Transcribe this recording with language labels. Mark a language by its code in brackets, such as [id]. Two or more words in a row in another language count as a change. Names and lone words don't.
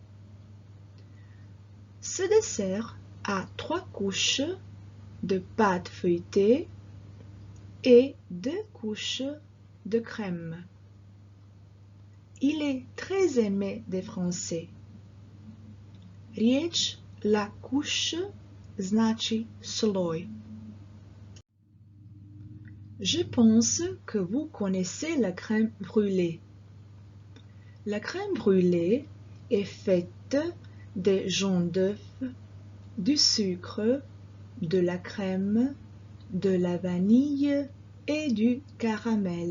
[fr] Ce dessert a 3 couches de pâte feuilletée et 2 couches de crème. Il est très aimé des Français. [hr] Riječ [fr] la couche [hr] znači sloj. [fr] Je pense que vous connaissez la crème brûlée. La crème brûlée est faite des jaune d'œuf, du sucre, de la crème, de la vanille et du caramel.